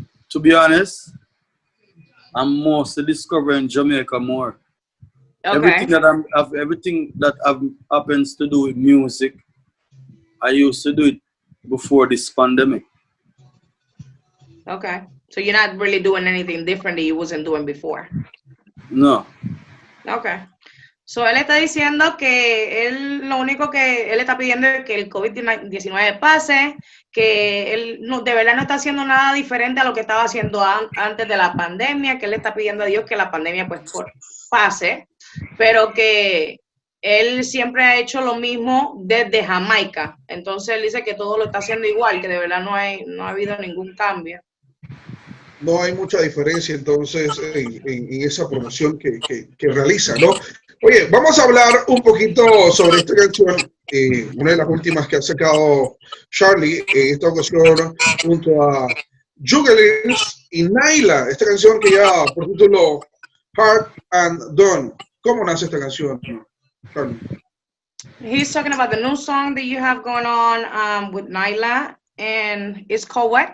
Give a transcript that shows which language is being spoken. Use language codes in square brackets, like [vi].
[en] To be honest, I'm mostly discovering Jamaica more. Okay. Everything that happens to do with music, I used to do it before this pandemic. Okay. So you're not really doing anything different that you wasn't doing before? No. Okay. [es] So él está diciendo que él lo único que él está pidiendo es que el COVID-19 pase, que él no, de verdad no está haciendo nada diferente a lo que estaba haciendo antes de la pandemia, que él está pidiendo a Dios que la pandemia pues pase, pero que él siempre ha hecho lo mismo desde Jamaica. Entonces él dice que todo lo está haciendo igual, que de verdad no ha habido ningún cambio. no hay mucha diferencia entonces en esa promoción que realiza, ¿no? Oye, vamos a hablar un poquito sobre esta canción, una de las últimas que ha sacado Charly, en esta ocasión junto a Juggins y NYLA, esta canción que ya por título Heart and Done. ¿Cómo nace esta canción, Charly? [en] He's talking about the new song that you have going on with NYLA, and it's called what?